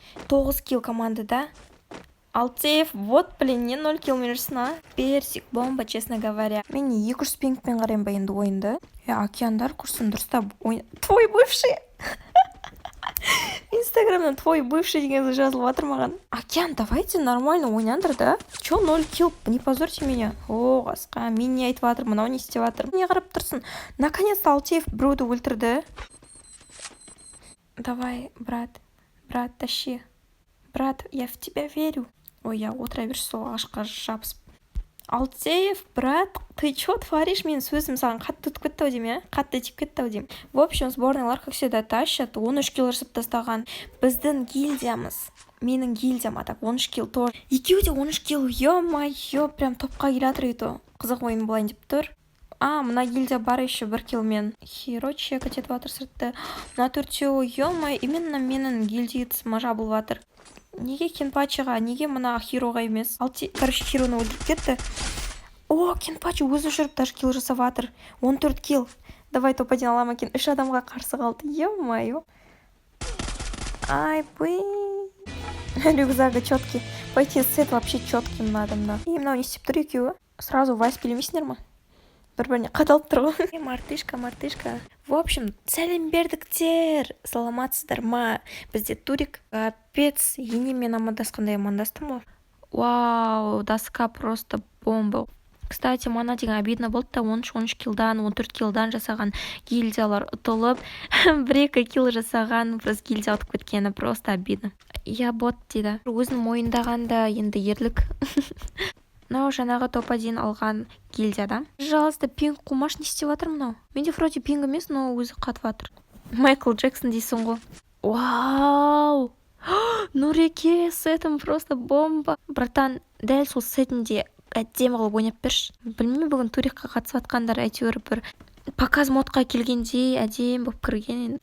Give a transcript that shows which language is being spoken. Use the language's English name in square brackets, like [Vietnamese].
[Kazakh] 9 килл командада. [Russian] Алтеев, вот, блин, не 0 килл [Kazakh] менерсін, [Russian] Персик, бомба, честно говоря. [Kazakh] Мен 200 пингпен қарайын ба енді ойынды. Океандар курсын дұрыстап ойын. [Russian] Твой бывший. [Kazakh] Инстаграмнан [Russian] твой бывший [Kazakh] деген жазылып жатыр маған. [Russian] Океан, давайте нормально [Kazakh] ойнаңдар, [Russian] да? Чё 0 килл? Не позорьте меня. [Kazakh] О, қасқа, мен не айтып жатыр, мынау не істеп жатыр? Не қарап тұрсын? [Russian] Наконец-то [Kazakh] Алтеев біреуді өлтірді. [Russian] Давай, брат, тащи. Брат, я в тебя верю. [Kazakh] Ой, я отыра берші сол ағашқа жабысып. [Russian] Алтеев, брат, ты чё творишь? [Kazakh] Мен сөзім саған қатты өтіп кетті ау деймін, қатты тиіп кетті ау деймін. [Russian] В общем, сборныйлар как всегда тащат. [Kazakh] 13 килл жасап тастаған. Біздің гильдиямыз. Менің гильдиям атап 13 килл [Russian] тоже. [Kazakh] Екеуі де 13 килл. Ё-моё, [Russian] прям [Kazakh] топқа келе жатыр ето. Қызық ойын болайын деп тұр. Мына гильдия бар [Russian] еще [Kazakh] 1 киллмен. Хиро чекать етіп жатыр сыртты. Мына төртеуі, ё-моё, именно менің гильдиецім жабылып жатыр. Неге Кенпачыға, неге мына Хироға емес? [Russian] Короче, [Kazakh] Хироны өлтіріп кетті. О, Кенпачы өзі жүріп [Russian] даже [Kazakh] килл жасап жатыр. 14 килл. [Russian] Давай [Kazakh] топ-1 алам екен. 3 адамға қарсы қалды. Ё-моё. [Russian] Ай, блин. Рюкзагы четкий. Пойти сет вообще четким надо, да. [Kazakh] И мынау не істеп тұр екеуі. [Russian] Сразу [Kazakh] вайс билемейсіңдер ма? Бір-біріне қадалып тұр ғой. [Russian] Мартышка. В общем, [Kazakh] сәлем бердіктер. Саламатсыздар ма? Бізде турик. [Russian] Капец, [Kazakh] енемен амандасқандай амандастым ғой. Вау, [Russian] доска просто бомба. Кстати, [Kazakh] мана деген [Russian] обидно [Kazakh] болды да 13 килдан, 14 килдан жасаған гильдиялар ұтылып, 1-2 килл жасаған біз гильдия ұтып кеткені [Russian] просто обидно. Я бот [Kazakh] дейді. Өзін мойындағанда енді ерлік. Мынау жаңағы топ-1 алған гильдияда. [Russian] Пожалуйста, [Kazakh] пинг қумаш не істеп жатыр мынау? Менде [Russian] вроде [Kazakh] пинг емес, [Russian] но [Kazakh] өзі қатып жатыр. Майкл Джексон дейсің ғой. [Russian] Вау! Нұреке, сетім просто бомба. [Kazakh] Братан, дәл сол сетінде әдемі қылып ойнап берші. Білмеймін, бүгін турикқа қатысып жатқандар әйтеуір бір показ модқа келгенде әдемі болып кірген.